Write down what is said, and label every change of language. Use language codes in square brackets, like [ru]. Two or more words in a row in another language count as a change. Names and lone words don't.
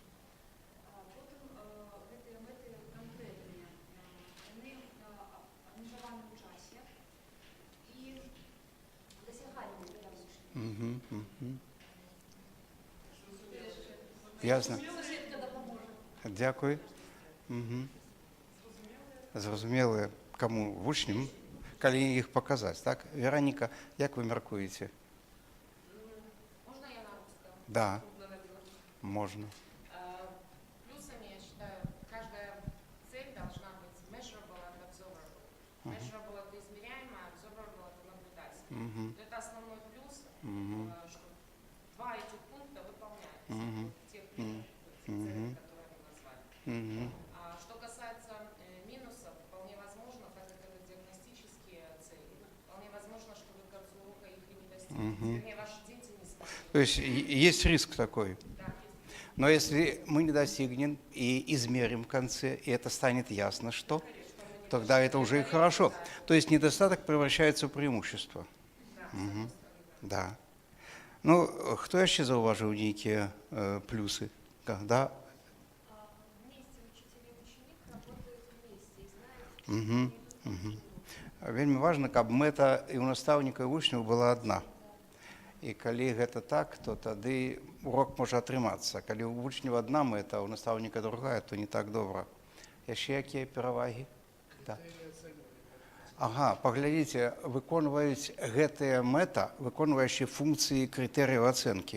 [be] Потым гэтыя мэты канкрэтныя, яны абмежаваны ў часе і дасягальныя для вучня. Ясно. Суседка дапаможа. [uk] Дякую. [be] Зразумелыя, каму вучням, калі іх паказаць, так? Вераніка, як вы мяркуеце? [ru] Можно я на русском? Да, Трудно на белорусском. [be] можна. [ru] Плюсами, я считаю, каждая цель должна быть [en] measurable and observable. Measurable – [ru] это измеряемое, observable – это наблюдательное. Это основной плюс, что два этих пункта выполняются. Тех целей, которые мы назвали. Что касается минусов, вполне возможно, так как это диагностические цели, вполне возможно, что вы к концу урока их и не достигнете. Вернее, ваши дети не смогут. То есть есть риск такой. Да, есть. Но если мы не достигнем и измерим в конце, и это станет ясно, что, тогда это уже и хорошо. То есть недостаток превращается в преимущество. Да. [be] Ну, хто яшчэ заўважыў нейкія плюсы? Да? [ru] Вместе учитель и ученик работают вместе и знают, [be] Вельмі важна, каб мэта і ў настаўніка і вучняў была адна. І калі гэта так, то тады урок можа атрымацца. Калі ў вучняў адна мэта, а ў настаўніка другая, то не так добра. Яшчэ якія перавагі? Да. Ага, паглядзіце, выконваюць гэтыя мэта, выконваючы функцыі крытэрыяў ацэнкі.